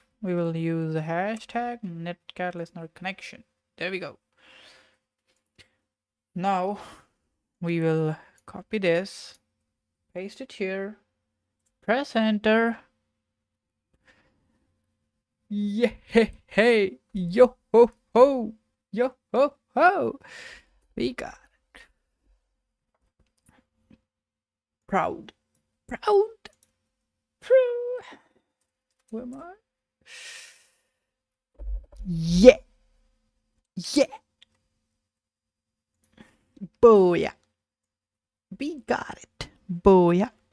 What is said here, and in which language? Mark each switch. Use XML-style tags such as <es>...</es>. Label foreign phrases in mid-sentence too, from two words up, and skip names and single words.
<en>We will use the hashtag netcat listener connection. There we go. Now we will copy this, paste it here, press enter. Yeah, hey, yo ho ho, yo ho ho. We got it. Proud. Proud. Who am I? Yeah. Yeah. Booyah. We got it. Booyah.</en>